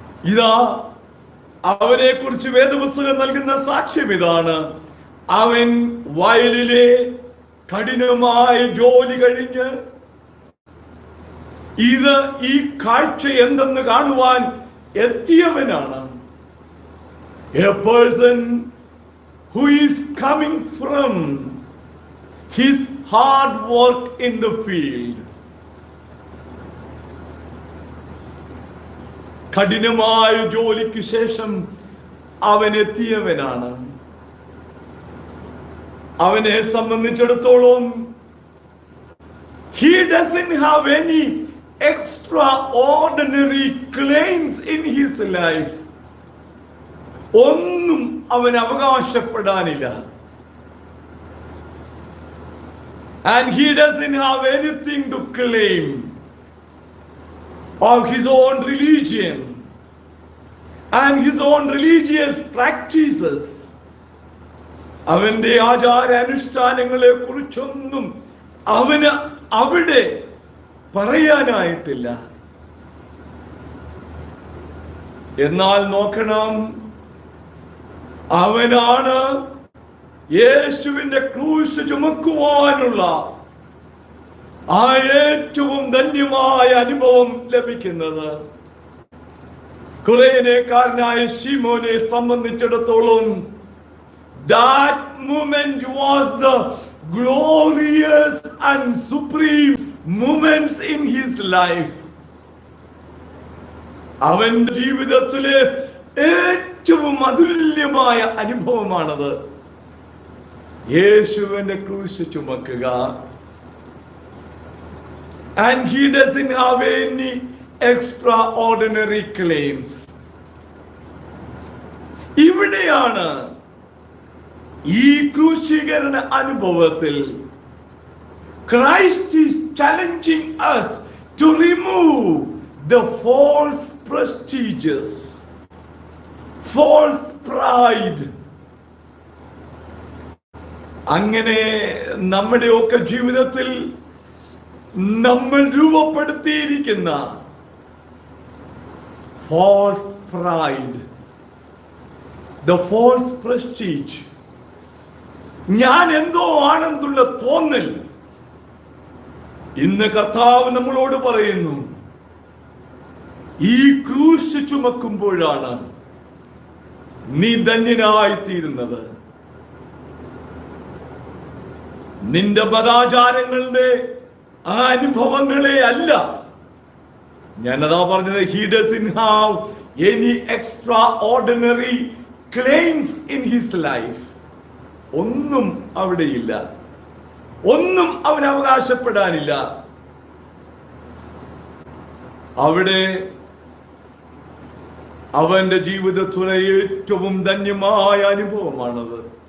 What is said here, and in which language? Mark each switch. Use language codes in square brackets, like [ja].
[ml] ഇതാ അവനെ കുറിച്ച് വേദപുസ്തകം നൽകുന്ന സാക്ഷ്യം ഇതാണ്. അവൻ വയലിലെ കഠിനമായ ജോലി കഴിഞ്ഞ് ഈ കാഴ്ച എന്തെന്ന് കാണുവാൻ എത്തിയവനാണ്. [en] A person who is coming from his hard work in the field. [ml] കഠിനമായ ജോലിക്ക് ശേഷം അവൻ എത്തിയവനാണ്. അവനെ സംബന്ധിച്ചിടത്തോളം [en] he doesn't have any extraordinary claims in his life. [ml] ഒന്നും അവൻ അവകാശപ്പെടാനില്ല. [en] And he doesn't have anything to claim of his own religion and his own religious practices. [ml] അവന്റെ ആചാര അനുഷ്ഠാനങ്ങളെ കുറിച്ചൊന്നും അവന് അവിടെ പറയാനായിട്ടില്ല. എന്നാൽ നോക്കണം, അവനാണ് യേശുവിന്റെ ക്രൂശ് ചുമക്കുവാനുള്ള ആ ഏറ്റവും ധന്യമായ അനുഭവം ലഭിക്കുന്നത്. കുറേനേക്കാരനായ ശിമോനെ സംബന്ധിച്ചിടത്തോളം [en] that moment was the glorious and supreme moments in his life. [ml] അവന്റെ ജീവിതത്തിലെ ഏറ്റവും അതുല്യമായ അനുഭവമാണത്. യേശുവിന്റെ ക്രൂശ് ചുമക്കുക. [en] And he doesn't have any extraordinary claims. [ml] ഇവിടെയാണ് ഈ ക്രൂശീകരണ അനുഭവത്തിൽ [en] Christ is challenging us to remove the false prestiges, false pride. [ml] അങ്ങനെ നമ്മുടെയൊക്കെ ജീവിതത്തിൽ നമ്മൾ രൂപപ്പെടുത്തിയിരിക്കുന്ന [en] false pride, the false prestige, [ml] ഞാൻ എന്തോ ആണെന്നുള്ള തോന്നൽ, ഇന്ന് കർത്താവ് നമ്മളോട് പറയുന്നു, ഈ ക്രൂശ് ചുമക്കുമ്പോഴാണ് നീ ധന്യനായിത്തീരുന്നത്. നിന്റെ മതാചാരങ്ങളുടെ ആ അനുഭവങ്ങളെ അല്ല ഞാനതാ പറഞ്ഞത്. [en] He doesn't have any extraordinary claims in his life. [ml] ഒന്നും അവിടെയില്ല, ഒന്നും അവൻ അവകാശപ്പെടാനില്ല. അവിടെ അവന്റെ ജീവിതത്തിലെ ഏറ്റവും ധന്യമായ അനുഭവമാണത്.